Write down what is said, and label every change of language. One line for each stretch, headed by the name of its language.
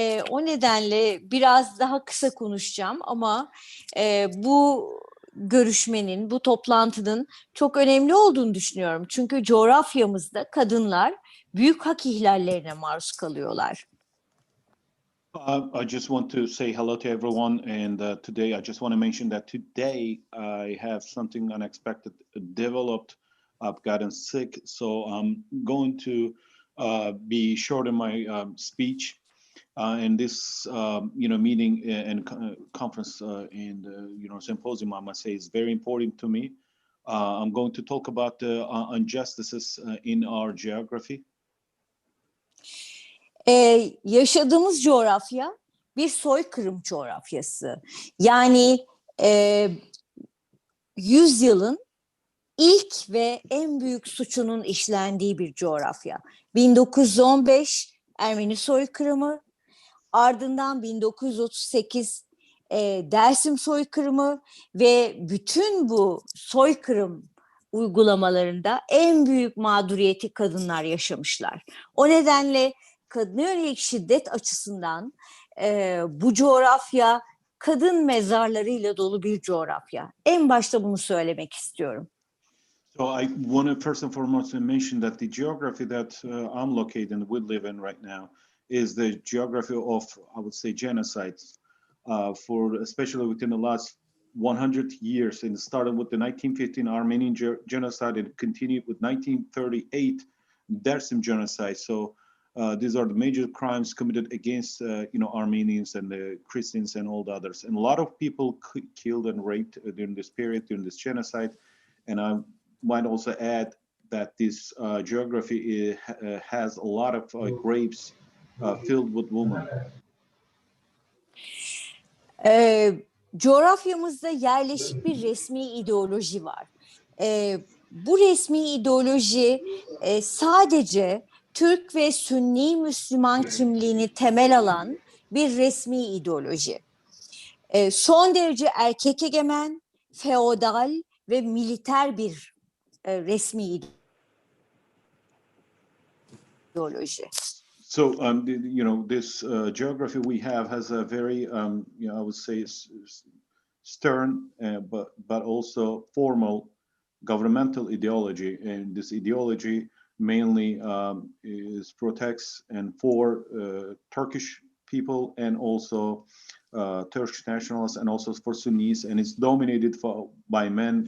Turkish: O nedenle biraz daha kısa konuşacağım ama bu görüşmenin, bu toplantının çok önemli olduğunu düşünüyorum. Çünkü coğrafyamızda kadınlar büyük hak ihlallerine maruz kalıyorlar.
English: I just want to say hello to everyone, and today I just want to mention that today I have something unexpected developed. I've gotten sick, so I'm going to be short in my speech. And this, meeting and conference and symposium, I must say, is very important to me. I'm going to talk about the injustices in our geography.
Turkish: Yaşadığımız coğrafya bir soykırım coğrafyası. Yani yüzyılın ilk ve en büyük suçunun işlendiği bir coğrafya. 1915 Ermeni soykırımı, ardından 1938 Dersim soykırımı ve bütün bu soykırım uygulamalarında en büyük mağduriyeti kadınlar yaşamışlar. O nedenle kadına yönelik şiddet açısından bu coğrafya kadın mezarlarıyla dolu bir coğrafya. En başta bunu söylemek istiyorum.
English: So I want to first and foremost mention that the geography that I'm located and we live in right now is the geography of, I would say, genocides, for especially within the last 100 years, and started with the 1915 Armenian genocide and continued with 1938 Dersim genocide. So these are the major crimes committed against Armenians and the Christians and all the others, and a lot of people killed and raped during this period, during this genocide. And I might also add that this geography has a lot of graves filled with women.
Turkish: Coğrafyamızda yerleşik bir resmi ideoloji var. Bu resmi ideoloji sadece Türk ve Sünni Müslüman kimliğini temel alan bir resmi ideoloji. Son derece erkek egemen, feodal ve militer bir resmi ideoloji.
English: So, this geography we have has a very, I would say, stern, but also formal governmental ideology, and this ideology mainly protects and for Turkish people and also Turkish nationalists and also for Sunnis, and it's dominated by men.